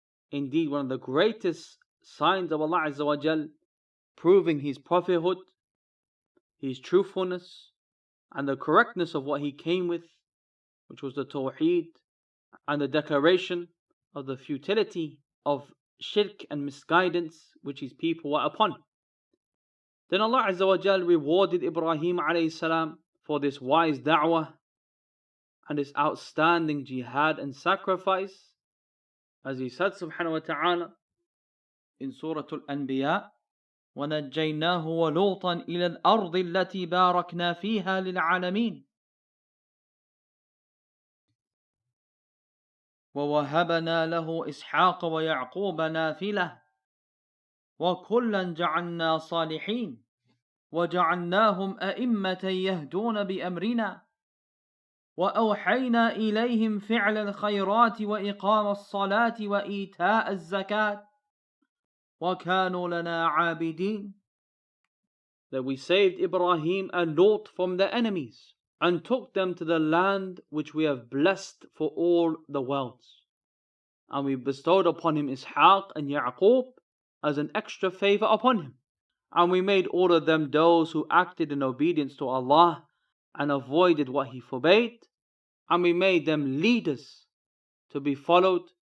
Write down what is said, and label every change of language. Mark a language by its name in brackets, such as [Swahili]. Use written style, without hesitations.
[English] Indeed, one of the greatest signs of Allah Azza wa Jal, proving His prophethood, His truthfulness, and the correctness of what He came with, which was the Tawheed, and the declaration of the futility of shirk and misguidance which His people were upon. Then Allah Azza wa Jal rewarded Ibrahim a.s. for this wise da'wah and this outstanding jihad and sacrifice, as He said subhanahu wa ta'ala in Surah al-Anbiya, [Arabic] وَنَجَّيْنَاهُ وَلُوطًا إِلَى الْأَرْضِ الَّتِي بَارَكْنَا فِيهَا لِلْعَالَمِينَ وَوَهَبْنَا لَهُ إِسْحَاقَ وَيَعْقُوبَ نَافِلَةً وَكُلًّا جَعَلْنَا صَالِحِينَ وَجَعَلْنَاهُمْ أَئِمَّةً يَهْدُونَ بِأَمْرِنَا وَأَوْحَيْنَا إِلَيْهِمْ فِعْلَ الْخَيْرَاتِ وَإِقَامَ الصَّلَاةِ وَإِيتَاءَ الزَّكَاةِ وَكَانُوا لَنَا عَابِدِينَ. [English] That we saved Ibrahim and Lot from their enemies, and took them to the land which we have blessed for all the worlds. And we bestowed upon him Ishaq and Ya'qub as an extra favor upon him. And we made all of them those who acted in obedience to Allah and avoided what He forbade. And we made them leaders to be followed,